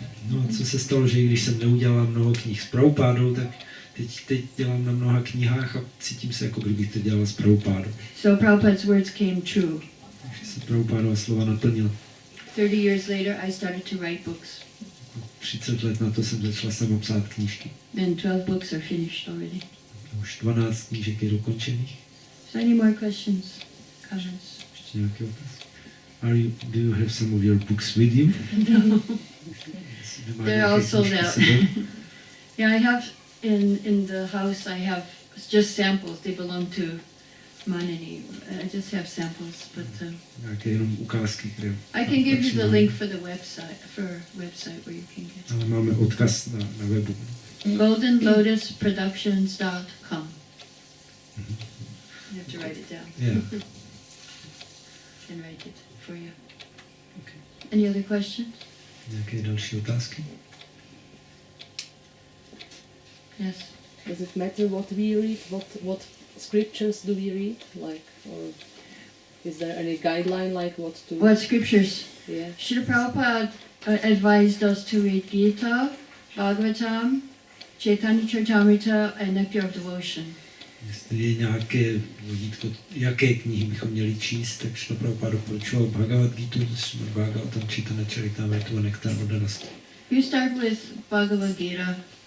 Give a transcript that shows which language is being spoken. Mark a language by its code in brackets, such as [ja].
[cs] No a co se stalo, že když jsem neudělala mnoho knih s Prabhupádou, tak teď dělám na mnoha knihách a cítím se, jako kdybych to dělala s Prabhupádou. [en] So Prabhupada's words came true. [cs] Takže se Prabhupádova slova naplnila. [en] 30 years later I started to write books. [cs] 30 let na to jsem začala sama psát knížky. [en] And 12 books are finished already. [cs] Už 12 knížek je dokončených. [en] So any more questions, comments? [cs] Ještě nějaký otaz? [en] Do you have some of your books with you? No. They're all sold out. Yeah, I have in the house. I have just samples. They belong to Manini. I just have samples, but [cs] nějaké jenom ukázky, které... [en] I can give you the link for the website where you can get. [cs] Ale máme odkaz na webu. [en] goldenlotusproductions.com. You have to write it down. Yeah. I can write it for you. Okay. Any other questions? [cs] Nějaké další otázky? [en] Yes. Does it matter what we read? What scriptures do we read? Like, or Is there any guideline like what to? What scriptures? Yeah. Srila Prabhupada advised us to read Gita, Bhagavatam, Caitanya-caritamrita and Nectar of Devotion. [cs] Jestli je nějaké vodítko, jaké knihy bychom měli číst, tak Šrila Prabhupada doporučoval Bhagavad-gitu, Srimad-bhagavatam, Caitanya-caritamritu a Nektar od radosti. [en] You start with Bhagavad-gita,